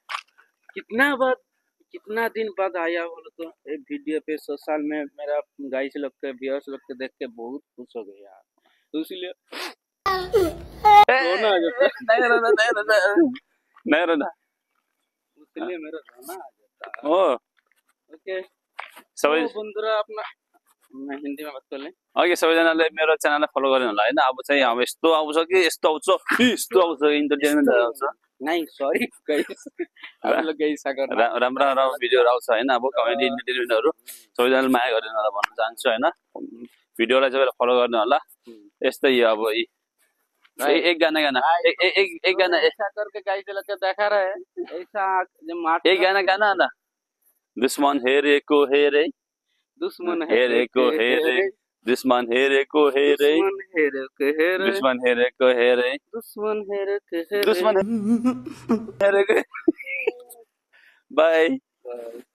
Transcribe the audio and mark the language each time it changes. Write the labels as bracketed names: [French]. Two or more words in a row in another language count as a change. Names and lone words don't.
[Hindi] कितना दिन बाद आया बोलो तो एक वीडियो पे सोशल में मेरा गाइस लोग के व्यूअर्स लोग के देख के बहुत खुश हो गए यार, तो इसलिए रोना आ जाता है। नहीं रोना इसलिए मेरा रोना आ जाता है। ओ ओके [Nepali] सबै [Hindi] बन्धुरा अपना मैं हिंदी में बात कर लें। [Nepali] ओके सबैजनाले मेरो च्यानललाई फलो गर्नु होला हैन। अब चाहिँ अब यस्तो आउँछ कि यस्तो आउँछ इन्टरटेनमेन्ट आउँछ। [Hindi] नहीं [English] sorry guys, [Hindi] आप लोग गाइस अगर [Nepali] राम्रो भिडियोहरु आउँछ हैन। अब कमेडी इन्टरटेनमेन्टहरु सबैजनाले माया गरिदिनु होला भन्न चाहन्छु हैन। भिडियोलाई चाहिँ फलो गर्नु होला। यस्तै हो अब एक गाना एक गाना [Hindi] ऐसा करके गाइस लोग के देखा रहे ऐसा जो [Nepali] एक गाना ना। दुश्मन हेरेको हेरे, दुश्मन हेरेको हेरे, दुश्मन हेरेको हेरे, दुश्मन हेरेको हेरे, दुश्मन हेरेको हेरे, दुश्मन हेरेको हेरे, दुश्मन हेरेको बाय।